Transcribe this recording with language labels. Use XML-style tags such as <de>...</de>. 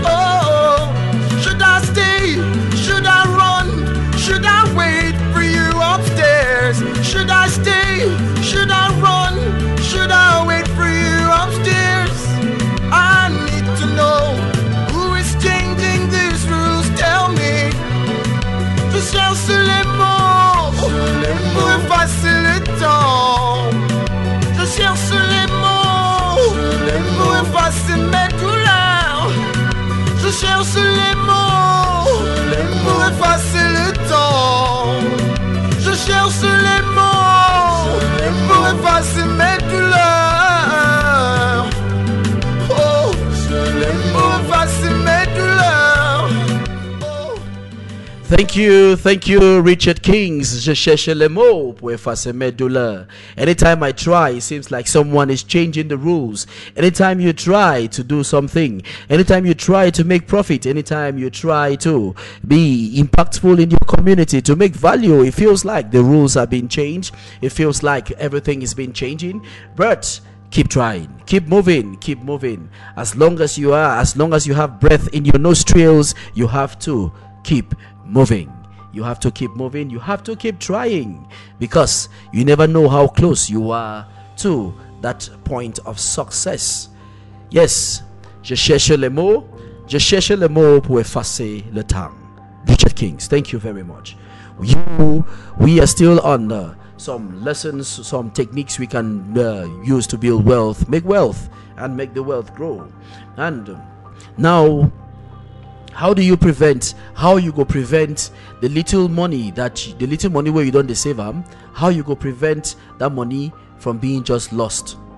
<en>Oh, should I stay? Should I run? Should I wait for you upstairs? Should I stay? Should I run? Should I wait for you upstairs? I need to know who is changing these rules. Tell me.</en> <fr>Je cherche les mots pour effacer le temps. Je cherche les mots pour effacer mes douleurs. Je cherche les mots pour effacer le temps. Je cherche les mots pour effacer mes douleurs. Oh, pour effacer mes douleurs. Oh.</fr> <en>Thank you, Richard Kings.</en> <fr>Je cherche les mots pour effacer mes douleurs.</fr> <en>Anytime I try, it seems like someone is changing the rules. Anytime you try to do something, anytime you try to make profit, anytime you try to be impactful in your community, to make value, it feels like the rules are being changed. It feels like everything is been changing. But keep trying, keep moving, keep moving. As long as you have breath in your nostrils, you have to keep moving. You have to keep moving. You have to keep trying, because you never know how close you are to that point of success.</en> <fr>Yes, je cherche les mots pour effacer le temps.</fr> <en>Richard Kings, thank you very much. We are still on some lessons, some techniques we can use to build wealth, make wealth, and make the wealth grow. And now, how you go prevent the little money where you don't save them? How you go prevent that money from being just lost?</en>